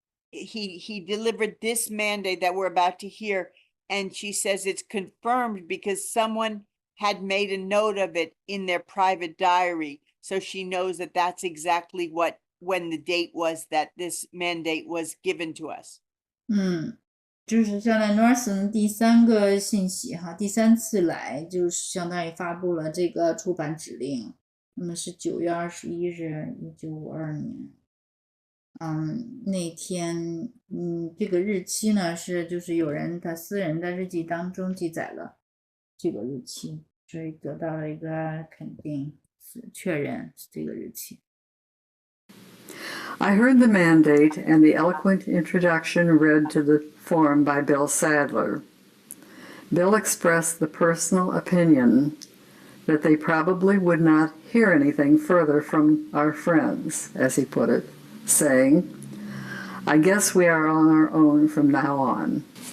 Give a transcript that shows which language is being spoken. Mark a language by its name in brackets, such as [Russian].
[English] He delivered this mandate that we're about to hear, and she says it's confirmed because someone had made a note of it in their private diary. So she knows that that's exactly when the date was that this mandate was given to us. [Chinese] 就是相当于 Norson 第3个信息哈，第3次来就是相当于发布了这个出版指令，那么是9月21日1952年。那天这个日期呢就是有人他私人的日记当中记载了这个日期，所以得到了一个肯定，确认是这个日期。 [English] I heard the mandate and the eloquent introduction read to the forum by Bill Sadler. Bill expressed the personal opinion that they probably would not hear anything further from our friends, as he put it, saying, I guess we are on our own from now on.